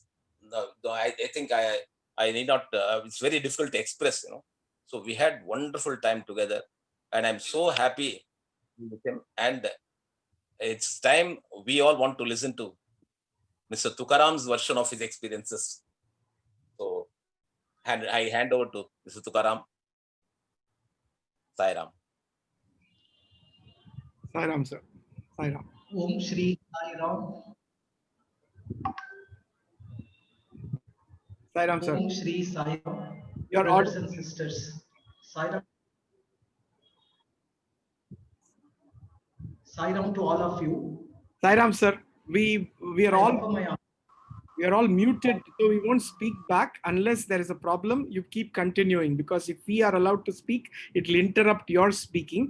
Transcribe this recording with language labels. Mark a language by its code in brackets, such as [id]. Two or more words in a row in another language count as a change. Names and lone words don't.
[en] I think I need not, it's very difficult to express, So we had wonderful time together. And I'm so happy with him. And it's time we all want to listen to Mr. Thukaram's version of his experiences. So I hand over to Mr. Thukaram. Sai Ram. Sai Ram, sir. Sai Ram. Om Shri Sai Ram. Sai Ram, sir. Om Shri Sai Ram. Your brothers audio. and sisters. Sairam, Sairam to all of you. Sairam, sir, we are I all offer my muted, so we won't speak back unless there is a problem. You keep continuing, because if we are allowed to speak, it will interrupt your speaking.